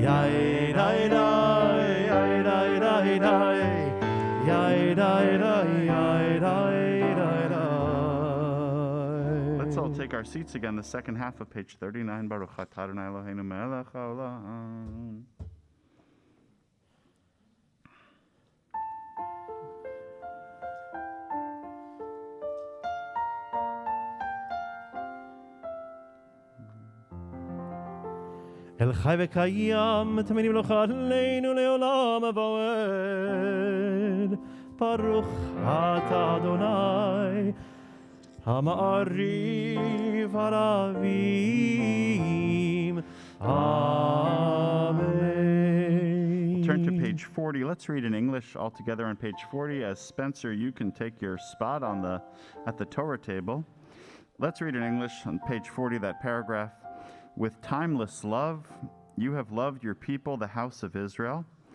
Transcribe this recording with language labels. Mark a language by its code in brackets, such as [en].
[en] Yai dai dai, yai dai dai dai, yai dai dai, yai dai dai dai. Let's all take our seats again, the second half of page 39. [he] Baruch atah Adonai Eloheinu melech haolam. אל חי וקיים, תמיד ימלוך עלינו לעולם ועד. ברוך אתה אדוני, המעריב ערבים. [en] Amen. Turn to page 40. Let's read in English all together on page 40. As Spencer, you can take your spot at the Torah table. Let's read in English on page 40, that paragraph. With timeless love, you have loved your people, the house of Israel.